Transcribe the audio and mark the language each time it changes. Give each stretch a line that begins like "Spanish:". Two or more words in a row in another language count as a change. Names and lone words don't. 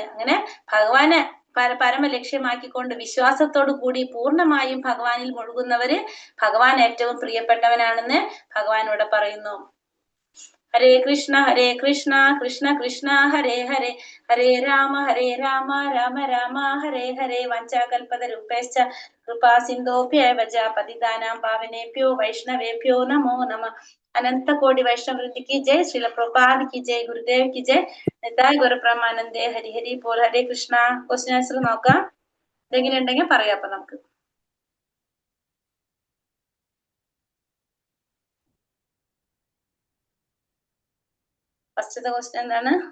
Malayalam: അങ്ങനെ ഭഗവാനെ പരമലക്ഷ്യമാക്കിക്കൊണ്ട് വിശ്വാസത്തോടു കൂടി പൂർണ്ണമായും ഭഗവാനിൽ മുഴുകുന്നവര് ഭഗവാൻ ഏറ്റവും പ്രിയപ്പെട്ടവനാണെന്ന് ഭഗവാൻ ഇവിടെ പറയുന്നു.
Sanskrit: ഹരേ കൃഷ്ണ കൃഷ്ണ കൃഷ്ണ ഹരേ ഹരേ, ഹരേ രാമ രാമ രാമ ഹരേ ഹരേ. വഞ്ചാകൽപതരുഭ്യശ്ച കൃപാ സിന്ധോഭ്യവ ച പതിതാനാം പാവനേഭ്യോ വൈഷ്ണവേഭ്യോ നമോ നമഃ.
Hindi: अनन्त कोटि वैष्णववृन्दकी जय. श्रील प्रभुपाद की जय, गुरुदेव की जय,
Bangla: নিতাই গুরু প্রেমানন্দে. হরি হরি বোল.
Sanskrit: ഹരേ കൃഷ്ണ.
English: question answer
Malayalam: നോക്കാം, എന്തെങ്കിലും ഉണ്ടെങ്കിൽ പറയാം. അപ്പൊ നമുക്ക് ഫസ്റ്റത്തെ ക്വസ്റ്റ്യൻ എന്താണ്?